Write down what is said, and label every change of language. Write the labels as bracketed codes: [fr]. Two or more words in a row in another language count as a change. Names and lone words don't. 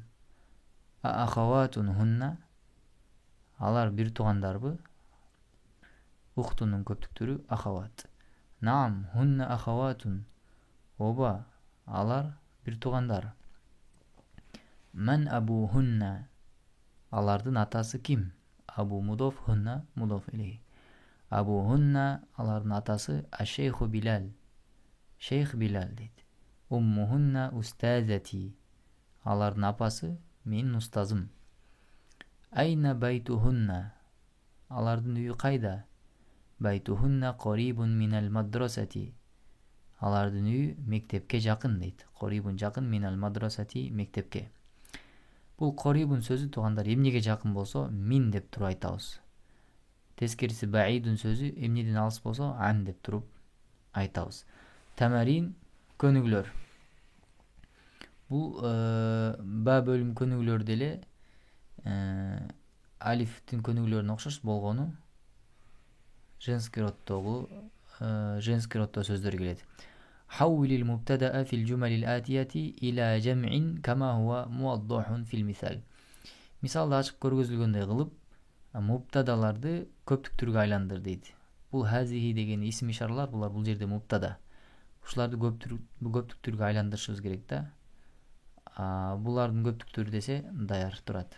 [ar] أخوات هن. [ky] Алар бир туугандарбы? Ухтунун көптүктүрү ахават. [ar] نعم، هن أخوات. [ky] Оба, алар бир туугандар. [ar] من أبوهن. [ky] Алардын атасы ким? [ar] أبو مضاف, هن مضاف إليه. أبوهن, [ky] алардын атасы ашейху Билал. [ar] Шейх Билал дейт. أمهن أستاذتي. [ky] Алардын апасы менин устазым. [ar] أين بيتهن. [ky] Алардын үйү кайда? [ar] بيتهن قريب من المدرسة. [ky] Алардын үйү мектепке жакын дейт. Корибун жакын, [ar] من المدرسة [ky] мектепке. Бул корибун сөзү туугандар эмнеге жакын болсо мин деп туруп айтабыз. Тескериси баидун сөзү эмнеден алыс болсо ан деп туруп айтабыз. Тамарин көнүгүүлөр. Бул ба бөлүм көнүгүүлөр деле алифтин көнүгүүлөрүнө окшош болгону [ru] женский роддо [ky] сөздөр келет. [ar] حول المبتدأ في الجمل الآتية إلى جمع كما هو موضح في المثال. [ky] Мисалда ачык көргөзүлгөндөй кылып, мубтадаларды көптүктүргө айландыр дейт. Бул хазихи деген исм ишаралар, булар бул жерде мубтада. Ушуларды көптүктүргө айландырышыбыз керек да. Булардын көптүктүрү десе даяр турат.